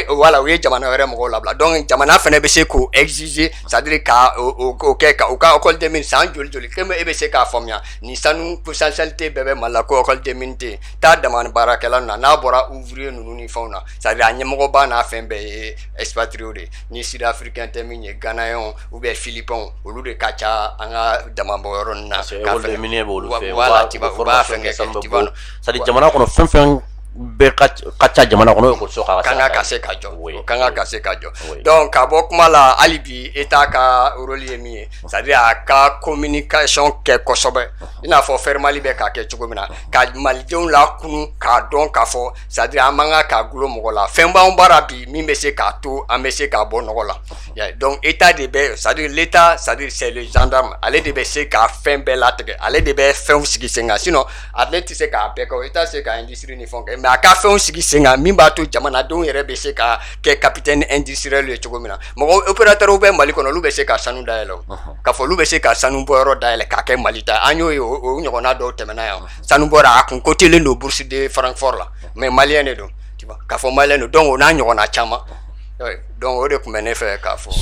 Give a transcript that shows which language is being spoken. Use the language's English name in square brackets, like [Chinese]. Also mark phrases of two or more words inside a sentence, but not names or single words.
[Bambara] voilà u ye jamana wɛrɛ mɔgɔw labila donc jamana fana bɛ se k'o exiger [French] c'est à dire [Bambara] ka o kɛ ka u ka [French] école des mines [Bambara] san joli komi e bɛ se k'a faamuya nin sanu potentialité bɛɛ bɛ Mali la ko [French] école des mines [Bambara] tɛ yen taa dama baarakɛla na n'a bɔra ouvrier ninnu ni fɛnw na [French] c'est à dire [Bambara] a ɲɛmɔgɔba n'a fɛn bɛɛ ye expatrié de ni [French] sud africain [Bambara] tɛ min ye [French] ghanaiens ou bien philippins [Bambara] olu de ka ca an ka dama bɔ yɔrɔ ninnu na. [French] parce que école des miniers [Bambara] b'olu fɛ voilà u b'a fɛn kɛ [French] c'est à dire [Bambara] jamana kɔnɔ fɛn fɛn bɛɛ ka ca jamana kɔnɔ ekɔliso kan ka se ka jɔ kan ka se ka jɔ donc ka bɔ kuma la hali bi état ka rôle ye min ye [French] c'est à dire [Bambara] a ka communication kɛ kosɛbɛ i n'a fɔ Fermali bɛ k'a kɛ cogo min na ka malidenw lakunu k'a dɔn k'a fɔ [French] c'est à dire [Bambara] an man kan ka gulo mɔgɔ la fɛn b'anw baara bi min bɛ se k'a to an bɛ se k'a bɔ nɔgɔ la donc état de bɛ [French] c'est à dire l'état c'est à dire c'est le gendarme [Bambara] ale de bɛ se k'a fɛn bɛɛ latigɛ ale de bɛ fɛnw sigi sen kan sinon ale tɛ se k'a bɛɛ kɛ état tɛ se ka industrie ni fɛnw kɛ mais a ka fɛnw sigi sen kan min b'a to jamanadenw yɛrɛ bɛ se ka kɛ [French] capitaine industriel [Bambara] ye cogo min na mɔgɔ opérateur bɛ Mali kɔnɔ olu bɛ se ka sanu dayɛlɛ o k'a fɔ olu bɛ se ka sanu bɔyɔrɔ dayɛlɛ k'a kɛ Mali ta an y'o ye o ɲɔgɔnna dɔw tɛmɛna yan sanu bɔra a kun kotelen don [French] bourse de Francfort [Bambara] la mais maliyɛn de don k'a fɔ maliyɛn don donc o n'a ɲɔgɔnna caman donc o de tun bɛ ne fɛ k'a fɔ.